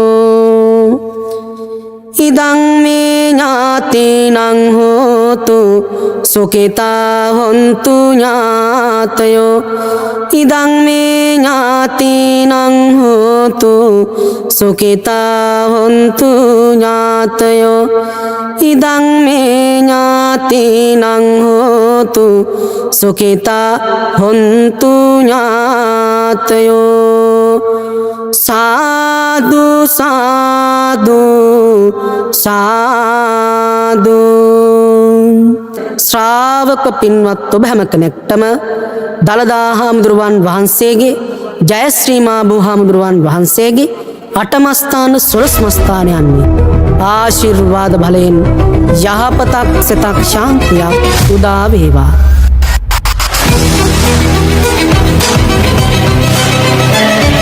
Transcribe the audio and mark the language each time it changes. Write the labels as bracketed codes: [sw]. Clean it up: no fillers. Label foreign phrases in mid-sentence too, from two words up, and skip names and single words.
[pi] ඉදං මේ ඥාතිනං හෝතු සුඛිතා හොන්තු ඥාතයෝ ඉදං මේ ඥාතිනං හෝතු සුඛිතා හොන්තු ඥාතයෝ ඉදං මේ ඥාතිනං හෝතු සුඛිතා හොන්තු ඥාතයෝ [si] සාදු සාදු සාදු ශ්‍රාවක පින්වත් ඔබ හැම කෙනෙක්ටම දළදා හාමුදුරුවන් වහන්සේගේ ජයශ්‍රී මා බුදුහාමුදුරුවන් වහන්සේගේ අටමස්ථාන සොළොස්මස්ථානයන්හි ආශිර්වාද බලයෙන් යහපතක් සිතක් ශාන්තියක් උදා වේවා.